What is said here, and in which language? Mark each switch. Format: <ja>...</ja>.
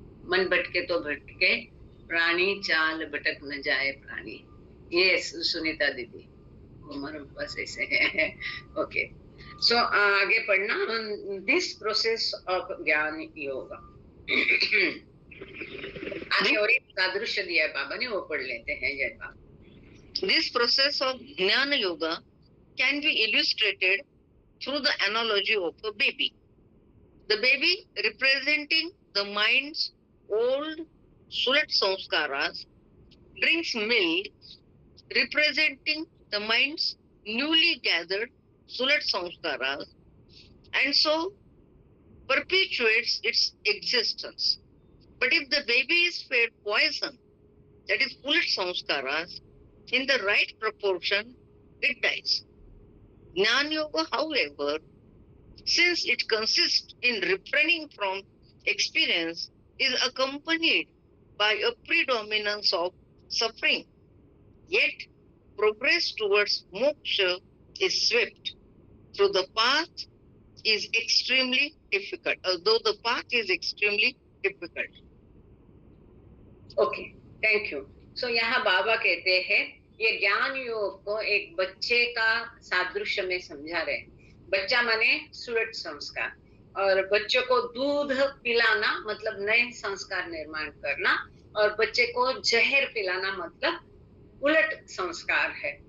<hi>मन भटके तो भटके, प्राणी चाल भटक न जाए प्राणी। ये सुनीता दीदी, हमारे पास ऐसे है।</hi> <en>okay, so</en> <hi>आगे पढ़ना,</hi> <en>This process of Jnana yoga.</en> <hi>आगे और एक सादृश्य दिया है बाबा ने, वो पढ़ लेते हैं। जय बाबा।</hi> <en>This process of Jnana Yoga can be illustrated through the analogy of a baby. The baby representing the mind's old Sulat Samskaras drinks milk representing the mind's newly gathered Sulat Samskaras and so perpetuates its existence. But if the baby is fed poison, that is Pulat Samskaras, in the right proportion, it dies. Jnana Yoga, however, since it consists in refraining from experience, is accompanied by a predominance of suffering. Yet, progress towards moksha is swift, through the path is extremely difficult, although the path is extremely difficult. Okay, thank you.</en> <hi>सो यहाँ बाबा कहते हैं ये ज्ञान योग को एक बच्चे का सादृश्य में समझा रहे। बच्चा माने सुरत संस्कार, और बच्चों को दूध पिलाना मतलब नए संस्कार निर्माण करना, और बच्चे को जहर पिलाना मतलब उलट संस्कार है।</hi>